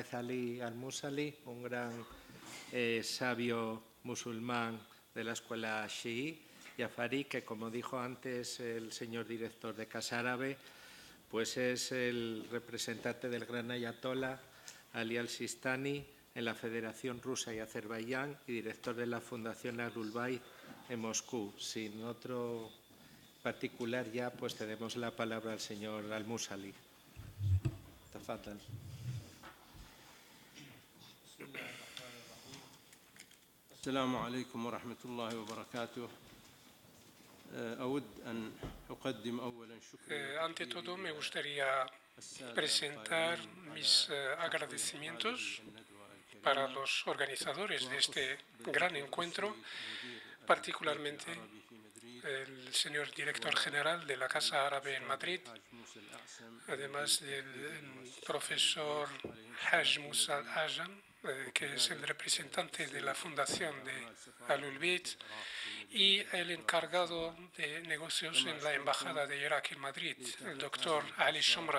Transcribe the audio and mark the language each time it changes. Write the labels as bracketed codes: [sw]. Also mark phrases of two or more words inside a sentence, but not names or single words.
[es] Ali al-Musali, un gran sabio musulmán de la escuela Shií, Jafari, que, como dijo antes el señor director de Casa Árabe, pues es el representante del gran ayatollah Ali al-Sistani en la Federación Rusa y Azerbaiyán y director de la Fundación Ahlul Bayt en Moscú. Sin otro particular ya, pues cedemos la palabra al señor al-Musali. Tafadhal. [ar] السلام عليكم ورحمة الله وبركاته. [es] Ante todo, me gustaría presentar mis agradecimientos para los organizadores de este gran encuentro, particularmente el señor director general de la Casa Árabe en Madrid, además del profesor Haj Musa al-Ajam, que es el representante de la Fundación de Ahlul Bayt y el encargado de negocios en la Embajada de Irak en Madrid, el doctor Ali Shomran.